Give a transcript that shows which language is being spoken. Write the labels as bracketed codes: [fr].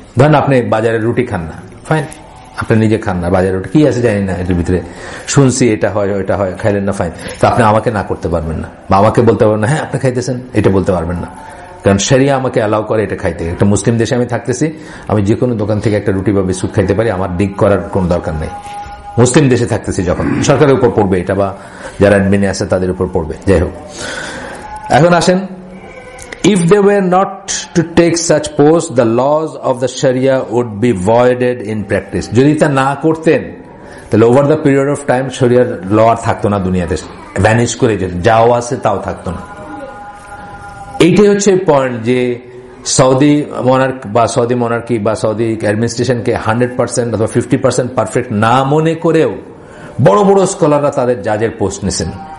[bn] ধরেন আপনি বাজারে রুটি খান না, ফাইন, আপনি নিজে খান না, বাজারে রুটি কি আছে জানি না, এটার ভিতরে শুনছি এটা হয় ওইটা হয়, খাইলেন না, ফাইন, তো আপনি আমাকে না করতে পারবেন না, বা আমাকে বলতে পারবেন না হ্যাঁ আপনি খাইতেছেন, এটা বলতে পারবেন না, কারণ শরিয়া আমাকে অ্যালাউ করে এটা খাইতে। একটা মুসলিম দেশে আমি থাকতেছি, আমি যে কোনো দোকান থেকে একটা রুটি বা বিস্কুট খাইতে পারি, আমার দিক করার কোন দরকার নেই। মুসলিম দেশে থাকতেছি যখন, সরকারের উপর পড়বে এটা, বা যারা অ্যাডমিনে আছে তাদের উপর পড়বে। যাই হোক, এখন আসেন, [en] if they were not to take such posts, the laws of the Sharia would be voided in practice. [bn] যদি তা না করতেন তাহলে [en] over the period of time [bn] শরিয়ার ল আর থাকতো না দুনিয়াতে, ভ্যানিশ করে যেত, যাও আছে তাও থাকতো না। এইটাই হচ্ছে পয়েন্ট, যে সৌদি মনার্কি বা সৌদি অ্যাডমিনিস্ট্রেশনকে 100% অথবা 50% পারফেক্ট না মনে করেও বড় বড় স্কলাররা তাদের জাজের পোস্ট নিছেন।